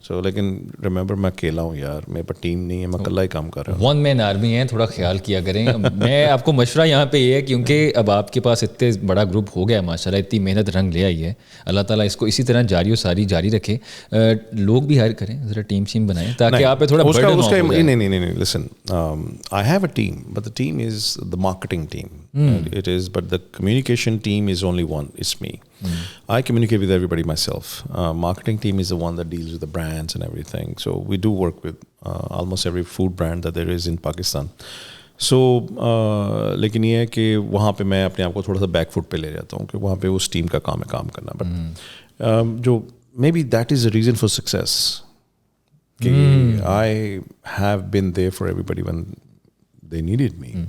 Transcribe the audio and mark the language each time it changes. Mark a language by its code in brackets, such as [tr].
[ur] سو لیکن ریمبر میں اکیلا ہوں یار, میرے پاس ٹیم نہیں ہے, میں اکیلا ہی کام کر رہا ہوں. ون مین آرمی ہے, تھوڑا خیال کیا کریں. میں آپ کو مشورہ یہاں پہ یہ ہے کیونکہ اب آپ کے پاس اتنے بڑا گروپ ہو گیا ہے ماشاء اللہ, اتنی محنت رنگ لے آئی ہے, اللہ تعالیٰ اس کو اسی طرح جاری و ساری جاری رکھے. لوگ بھی ہائر کریں, ذرا ٹیم شیم بنائیں تاکہ آپ پہ تھوڑا برڈن آف ہو جائے. [en] نہیں, listen, I have a team, but the team is the marketing team. It is, but the communication team is only one. It's me. I communicate with everybody myself. Marketing team is the one that deals with the brands and everything. So we do work with almost every food brand that there is in Pakistan. [ur] So لیکن یہ ہے کہ وہاں پہ میں اپنے آپ کو تھوڑا سا بیک فٹ پہ لے جاتا ہوں کہ وہاں پہ اس ٹیم کا کام ہے کام کرنا. بٹ جو [en] maybe that is a reason for success. کہ I have been there for everybody when they needed me.